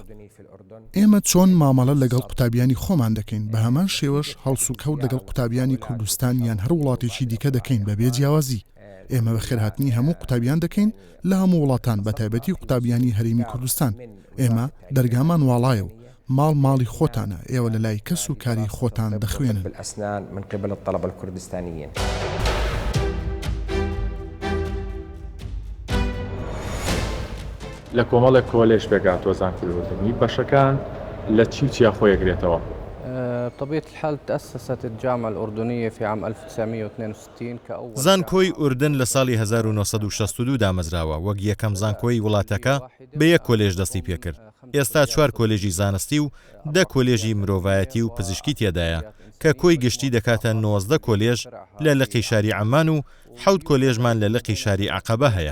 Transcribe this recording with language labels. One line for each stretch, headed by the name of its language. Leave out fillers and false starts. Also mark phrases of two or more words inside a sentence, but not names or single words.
Central Kurdish: ئێمە چۆن مامەڵە لەگەڵ قوتابیانی خۆمان دەکەین بە هەمان شێوەش هەڵس و کەوت لەگەڵ قوتابیانی کوردستان یان هەر وڵاتێکی دیکە دەکەین بەبێ جیاوازی. ئێمە بە خێرهاتنی هەموو قوتابیان دەکەین لە هەموو وڵاتان بە تایبەتی قوتابیانی هەرێمی کوردستان. ئێمە دەرگامان واڵایە و ماڵی خۆتانە، ئێوە لە لای کەس و کاری خۆتان دەخوێنن.
Arabic: من قبل الطلبة الكردستانيين.
Central Kurdish: لە کۆمەڵێک کۆلێژ بێگاتوە زانکۆی ئوردنی بەشەکان لە چیا خۆیەگرێتەوە؟
Arabic: بطبيعة الحال تأسست الجامعة الأردنية في عام 1962 كأول
Central Kurdish: زانکۆی ئوردن لە ساڵی 1962 دامەزراوە وەک یەکەم زانکۆی وڵاتەکە بە یەک کۆلێژ دەستی پێکرد. ئێستا 4 کۆلێژی زانستی و 10 کۆلێژی مرۆڤایەتی و پزیشکی تێدایە کە کۆی گشتی دەکاتە 19 کۆلێژ لە لقی شاری عەمان و 7 کۆلێژمان لە لقی شاری عەقەبە هەیە.